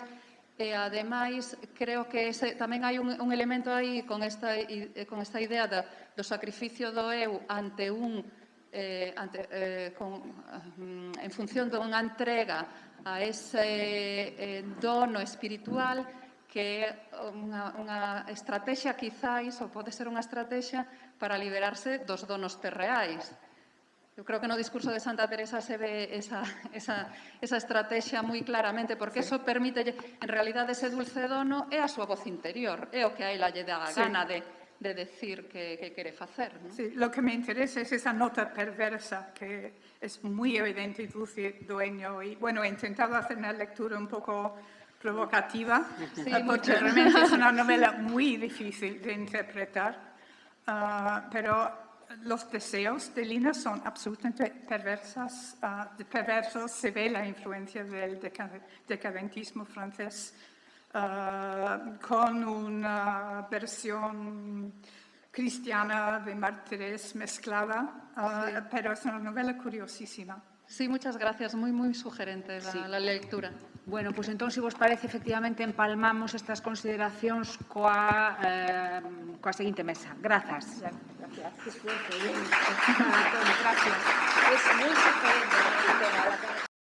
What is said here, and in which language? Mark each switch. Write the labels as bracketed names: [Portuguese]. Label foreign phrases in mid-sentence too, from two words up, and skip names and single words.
[Galician] E, ademais, creo que tamén hai un elemento aí con esta idea do sacrificio do eu en función dunha entrega a ese dono espiritual que é unha estrategia, quizáis, ou pode ser unha estrategia para liberarse dos donos terreais. Eu creo que no discurso de Santa Teresa se ve esa estrategia moi claramente, porque eso permite, en realidade, ese dulce dono é a súa voz interior, é o que a ela lle dá a gana de decir que quere facer, ¿no? [Spanish] Sí, lo que me interesa es esa nota perversa que es muy evidente y dulce dueño. Y bueno, he intentado hacer una lectura un poco provocativa, porque realmente es una novela muy difícil de interpretar, pero los deseos de Lina son absolutamente perversos. Se ve la influencia del decadentismo francés con una versión cristiana de Martínez mezclada, pero es una novela curiosísima. Sí, muchas gracias. Muy, muy sugerente la lectura. [Galician] Bueno, pois entón, se vos parece, efectivamente, empalmamos estas consideracións coa seguinte mesa. Grazas. [Spanish] Gracias. Que esfuerzo, bien. Gracias. Es moi sugerente el tema.